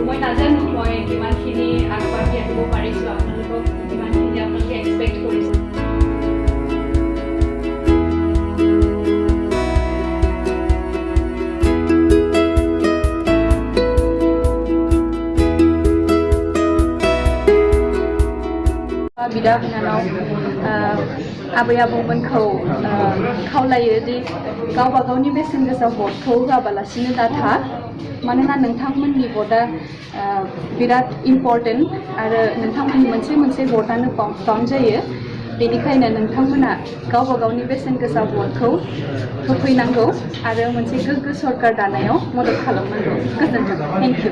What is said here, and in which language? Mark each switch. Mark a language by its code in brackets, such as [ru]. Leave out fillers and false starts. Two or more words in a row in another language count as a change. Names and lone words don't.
[as] নাজানো মই কিমানখিনি আগবাঢ়ি আহিব পাৰিছোঁ আপোনালোকক কিমানখিনি আপোনালোকে এক্সপেক্ট কৰিছে [brx] बिदा बिनानाव आबै आबौमोनखौ खावलायो दि गावबा गावनि बेसेन गोसा भटखौ होआबालासिनो दाथा मानोना नोंथांमोननि भटआ बिराद इम्पर्टेन्ट आरो नोंथांमोननि मोनसे भटआनो काउन्ट जायो बेनिखायनो नोंथांमोना गावबा गावनि बेसेन गोसा भटखौ होफैनांगौ आरो मोनसे गोग्गो सरकार दानायाव मदद खालामनांगौ गोजोन्थों [en] thank you